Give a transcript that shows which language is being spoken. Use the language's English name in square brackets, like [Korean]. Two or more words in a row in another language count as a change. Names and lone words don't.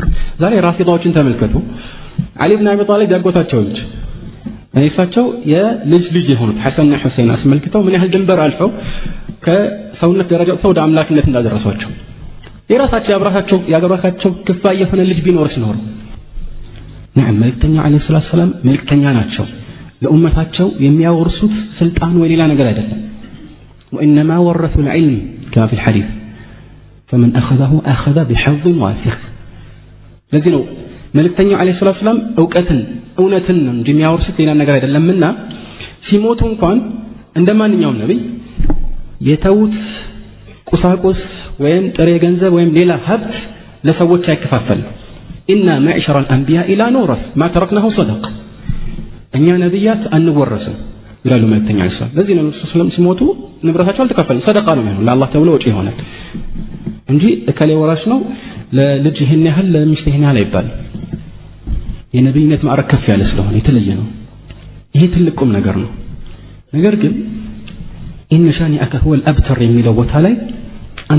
[Amharic] ዛሬ ራፊዳዎችን ተመልከቱ። አሊ ኢብኑ አቢ ጣሊብ ያጎታቸው ልጅ እሳቸው የልጅ ልጅ የሆኑት ሐሰንና ሁሰይን አስመልክተው ምን ያህል ድንበር አልፈው ከሰውነት ደረጃ ወደ አምላክነት እንዳደረሷቸው የራሳቸው ያገባካቸው ክፋይ የሆነ ልጅ ቢኖርስ ኖሮ መልእክተኛው [Arabic] عليه الصلاة والسلام [Amharic] መልእክተኛ ናቸው። ለኡመታቸው የሚያወርሱት ስልጣን ወይ ሌላ ነገር አይደለም። [Arabic] وإنما ورثوا العلم كما في الحديث فمن أخذه أخذ بحظ واسع [Amharic] ለዚህ ነው መልእክተኛው [Arabic] عليه الصلاة والسلام [Amharic] እውነትን እንደሚያወርሱት ሌላ ነገር አይደለምና ሲሞቱ እንኳን እንደማንኛውም ነብይ የተውት ቁሳቁስ ወይም ጥሬ ገንዘብ ወይም ሌላ ሀብት ለሰዎች አይከፋፈልም። [Arabic] إنا معاشر الأنبياء لا نورث ما تركناه صدقة [Amharic] እኛ ነብያት አንወረስም ይላሉ መልእክተኛ ሰለላሁ ለዚህ ነው ረሱል ሰለላሁ ሲሞቱ ንብረታቸው አልተከፈለም ሰደቃ ነው የሚሆነው ለአላህ ተብሎ ወጪ ይሆናል እንጂ እከሌ ወራሽ ነው ለልጅ ይሄን ያህል ለሚስት ይሄን ያህል አይባልም የነብይነት ማዕረግ ከፍ ያለ ስለሆነ የተለየ ነው ይሄ ትልቁም ነገር ነው ነገር ግን [Arabic] إن شانئك هو الأبتر [Amharic] የሚለው ቦታ ላይ አንድ